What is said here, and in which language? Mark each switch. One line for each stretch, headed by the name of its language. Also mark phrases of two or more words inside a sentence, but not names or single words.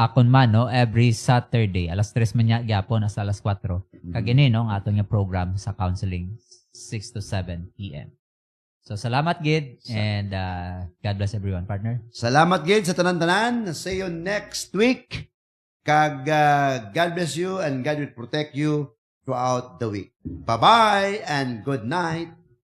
Hiligaynon: Sa akon man no every Saturday alas 3 man nya gyapon hasta alas 4. Kag ini no ang aton nga program sa counseling 6 to 7 PM.
English: So
Hiligaynon: salamat gid
English: and God bless everyone partner.
Hiligaynon: Salamat, Gid, sa tanan-tanan.
English: See you next week. Kag God bless you and God will protect you throughout the week. Bye-bye and good night.